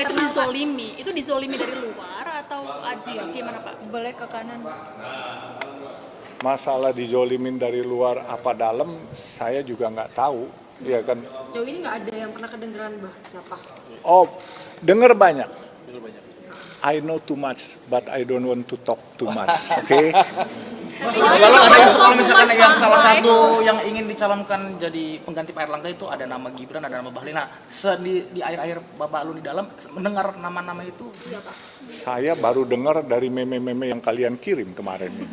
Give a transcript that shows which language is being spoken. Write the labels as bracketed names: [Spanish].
[Indonesian] eksternal, Pak. dizolimi. Itu dizolimi dari luar atau gimana Pak? Boleh ke kanan. Masalah dizolimin dari luar apa dalam, saya juga nggak tahu. Ya kan? Sejauh ini nggak ada yang pernah kedengeran siapa? Oh, dengar banyak. [English] I know too much, but I don't want to talk too much. [Indonesian] Oke? Lalu ada isu kalau misalkan yang salah satu yang ingin dicalonkan jadi pengganti Pak Erlangga itu ada nama Gibran, ada nama Bahlil. Nah, di akhir-akhir Bapak Alun di dalam mendengar nama-nama itu siapa? Saya baru dengar dari meme-meme yang kalian kirim kemarin.